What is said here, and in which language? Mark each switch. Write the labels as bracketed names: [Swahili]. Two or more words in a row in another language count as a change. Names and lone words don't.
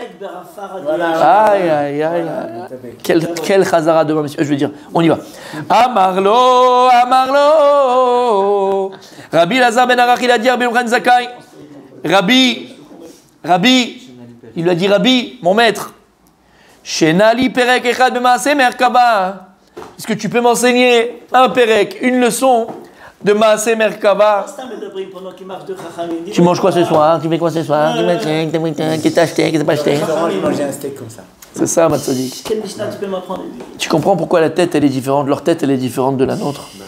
[French] Aïe. Quel chazara demain, monsieur. Je veux dire, on y va. Amarlo, Rabbi Lazar ben Arach, il a dit Rabbi Yochanan Zakkai. Rabbi, il lui a dit Rabbi, mon maître. [Hebrew] שנה לי פרק אחד במעשה מרכבה. [French] Est-ce que tu peux m'enseigner un perek, une leçon de [Hebrew] מעשה מרכבה? [French] Tu manges quoi ce soir? Tu fais quoi ce soir? Qu'est-ce que t'as acheté? Qu'est-ce que t'as pas acheté? Je mangeais un steak comme ça. C'est ça, Matzadik. Quelle Mishnah tu peux m'apprendre? Tu comprends pourquoi la tête elle est différente, leur tête elle est différente de la nôtre?